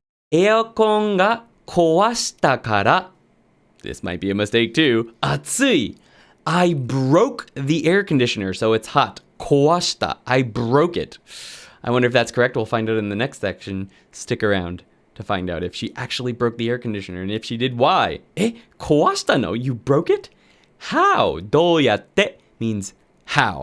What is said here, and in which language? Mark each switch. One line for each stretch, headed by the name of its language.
Japanese: エアコンが壊したから.
English: This might be a mistake too.
Japanese: 暑い.
English: I broke the air conditioner, so it's hot. 壊した. I broke it. I wonder if that's correct. We'll find out in the next section. Stick around to find out if she actually broke the air conditioner, and if she did, why? 壊したの? You broke it? How? どうやって means how.